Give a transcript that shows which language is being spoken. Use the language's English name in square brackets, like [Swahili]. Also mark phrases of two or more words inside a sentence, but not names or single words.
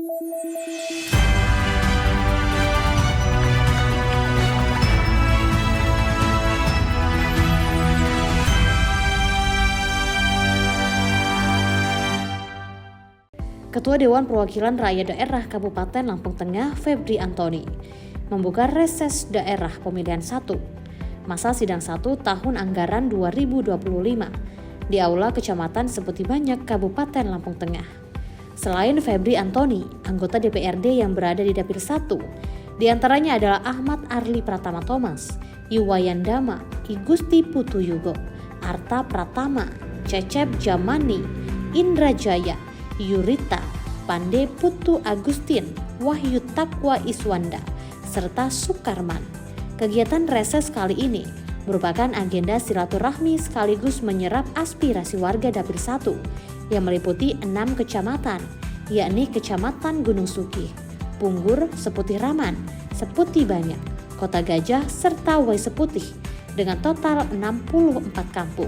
[Indonesian] Ketua Dewan Perwakilan Rakyat Daerah Kabupaten Lampung Tengah, Febri Antoni, membuka reses daerah pemilihan 1, masa sidang 1 tahun anggaran 2025 di Aula Kecamatan Seputi Banyak, Kabupaten Lampung Tengah. Selain Febri Antoni, anggota DPRD yang berada di Dapil 1, diantaranya adalah Ahmad Arli Pratama Thomas, Iwayan Dama, Igusti Putu Yugo, Arta Pratama, Cecep Jamani, Indra Jaya, Yurita, Pande Putu Agustin, Wahyu Takwa Iswanda, serta Sukarman. Kegiatan reses kali ini merupakan agenda silaturahmi sekaligus menyerap aspirasi warga Dapil 1 yang meliputi 6 kecamatan, yakni Kecamatan Gunung Suki, Punggur, Seputih Raman, Seputi Banyak, Kota Gajah, serta Wai Seputih dengan total 64 kampung.